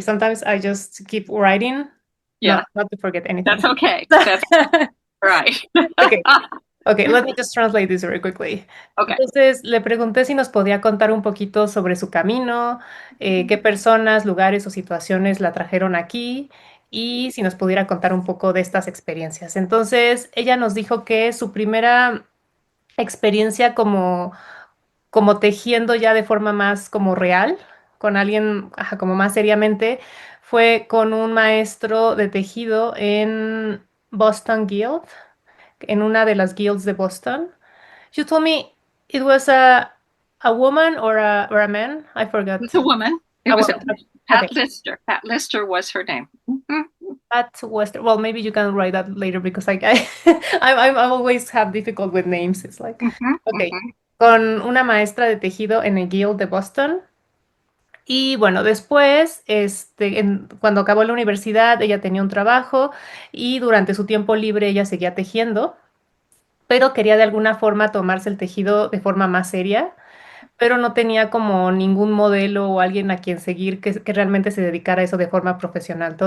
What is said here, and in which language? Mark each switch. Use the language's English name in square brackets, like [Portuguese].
[English] Sometimes I just keep writing, yeah, not to forget anything. that's okay. That's right. Okay. Ok, let me just translate this very quickly. Okay. [Spanish] Entonces, le pregunté si nos podía contar un poquito sobre su camino, qué personas, lugares o situaciones la trajeron aquí y si nos pudiera contar un poco de estas experiencias. Entonces, ella nos dijo que su primera experiencia como tejiendo ya de forma más como real, con alguien, ajá, como más seriamente, fue con un maestro de tejido en Boston Guild, en una de las guilds de Boston. [English] You told me it was a woman or a man. I forgot. It's a woman. It A was a woman. Okay. Pat Lister. Pat Lister was her name. Mhm, At Western. Well, maybe you can write that later because I always have difficult with names. It's like, mhm, okay. mhm. [Spanish] Con una maestra de tejido en el Guild de Boston. Y bueno, después, cuando acabó la universidad, ella tenía un trabajo y durante su tiempo libre ella seguía tejiendo, pero quería de alguna forma tomarse el tejido de forma más seria, pero no tenía como ningún modelo o alguien a quien seguir que realmente se dedicara a eso de forma profesional.